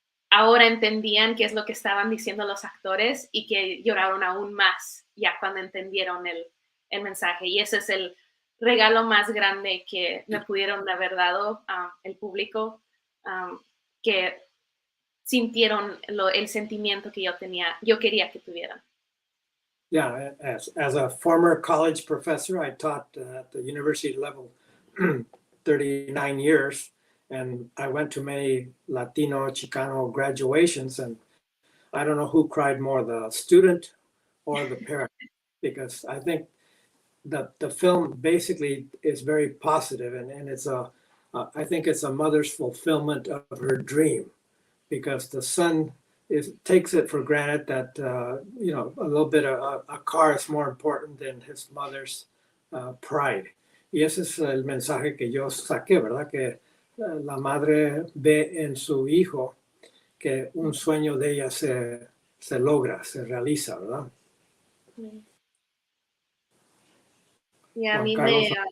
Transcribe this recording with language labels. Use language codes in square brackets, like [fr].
[es] ahora entendían qué es lo que estaban diciendo los actores y que lloraron aún más ya cuando entendieron el mensaje. Y ese es el regalo más grande que me pudieron haber dado el público, que sintieron el sentimiento que yo quería que tuvieran. [en] Yeah, as a former college professor, I taught at the university level 39 years, and I went to many Latino, Chicano graduations, and I don't know who cried more, the student or the parent, because I think the film basically is very positive, and it's I think it's a mother's fulfillment of her dream, because the son takes it for granted that a little bit of a car is more important than his mother's pride. [es] Y ese es el mensaje que yo saqué, ¿verdad? Que la madre ve en su hijo que un sueño de ella se logra, se realiza, ¿verdad? Y a Juan mí Carlos.